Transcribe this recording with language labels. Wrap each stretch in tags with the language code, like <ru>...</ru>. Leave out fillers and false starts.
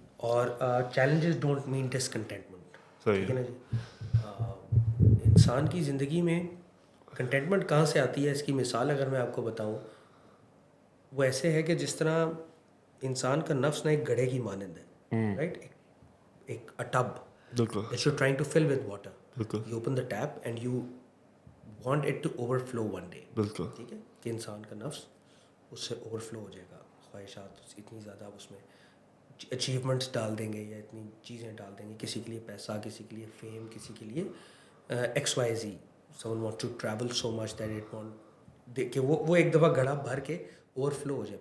<en>और challenges don't mean discontentment.</en> <hi>सही ठीक है है. ना जी. इंसान की ज़िंदगी में कंटेंटमेंट कहाँ से आती है, इसकी मिसाल अगर मैं आपको बताऊँ, वो ऐसे है कि जिस तरह इंसान का नफ्स ना एक गड्ढे की मानंद है, राइट. एक अ टब बिल्कुल.</hi> <en>that you're trying to fill with water.</en> <hi>बिल्कुल.</hi> <en>You open the tap and you want it to overflow one day.</en> <hi>बिल्कुल. ठीक है कि इंसान का नफ्स उससे ओवरफ्लो हो जाएगा. ख्वाहिशात इतनी ज़्यादा उसमें अचीवमेंट्स डाल देंगे या इतनी चीज़ें डाल देंगे, किसी के लिए पैसा, किसी के लिए फेम, किसी के लिए XYZ.</hi> <en>Someone wants to travel so much that it want</en> <hi>कि वो एक दफ़ा घड़ा भर के ओवरफ्लो हो जाए.</hi>